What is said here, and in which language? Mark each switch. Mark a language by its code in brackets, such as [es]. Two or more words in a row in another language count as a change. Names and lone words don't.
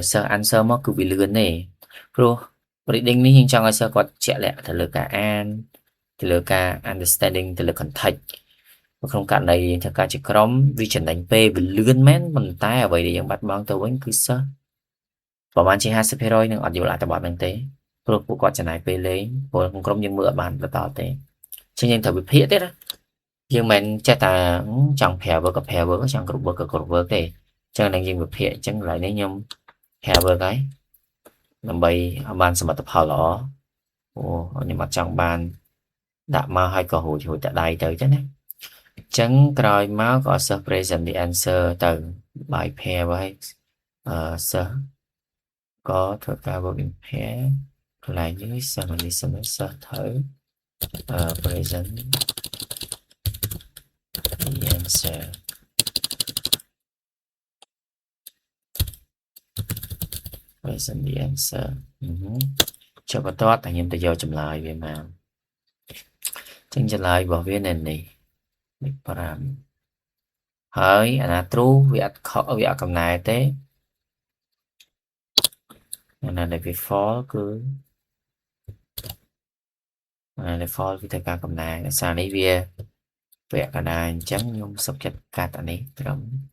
[km] សិស្ស answer មកគឺវាលឿនទេព្រោះ reading នេះយើងចង់ឲ្យសិស្សគាត់ជាក់លាក់ទៅលើការអានទៅលើការ understanding ទៅលើ context ក្នុងករណីយើងធ្វើការជាក្រុមវាចំណេញពេលវាលឿ នមែនប៉ុន្តែអ្វីដែលយើងបាត់បង់ទៅវិញគឺសិស្សប្រហែលជា 50% នឹងអត់យល់អត្ថបទហ្នឹងទេព្រោះពួកគាត់ចំណាយពេលលេងព្រោះក្នុងក្រុមយើងមើលអត់ បានបន្តទេចឹងយើងត្រូវវិភាគទៀតណាយើងមិនចេះតែចង់ [en] pair work [km] ក៏ [en] pair work [km] ចង់ [en] group work [km] ក៏ [en] group work [km] ទេចឹងនឹងយើងវិភាគចឹងកន្លែងនេះខ្ញុំ [en] pair work [km] ហើយដើម្បីឲ្យបានសមិទ្ធផលល្អខ្ញុំអត់ចង់បានដាក់មកឲ្យក៏រួចតែដៃទៅចឹងណាចឹងក្រោយមកក៏សិស្ស [en] present the answer [km] ទៅ [en] by pair [km] ហើយសិស្សក៏ធ្វើការ [en] work in pair [km] កន្លែងនេះសិស្ស listen សិស្សត្រូវ present [en] the answer present the answer [km] ចុះបន្តតែខ្ញុំទៅយកចម្លើយវាមកចឹងចម្លើយរបស់វានៅនេះលេខ 5ហើយអាណា true វាអត់ខុសវាអត់កំណែទេអាណាដែលវា false គឺអាណាដែល false វាត្រូវការកំណែដោយសារនេះវាវគ្គកណ្ដាលអញ្ចឹងខ្ញុំសុខចិត្តកាត់អានេះត្រឹម